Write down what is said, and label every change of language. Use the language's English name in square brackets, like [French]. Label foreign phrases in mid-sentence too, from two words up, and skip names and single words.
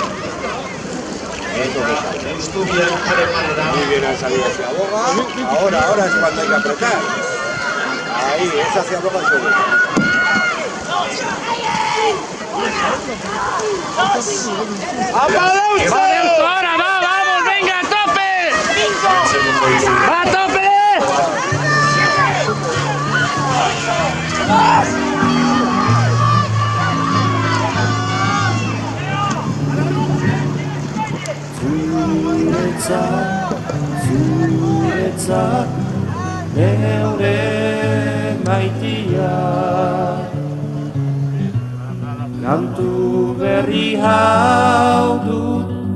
[Basque] Eustubian pare parera. [Spanish] Muy bien han salido hacia Boga. Ahora es cuando hay que apretar. Ahí, es hacia Boga el segundo. Ahora vamos, venga, a tope. ¡Va a tope! [Basque] Zuretzat neure maitia kantu berri hau dut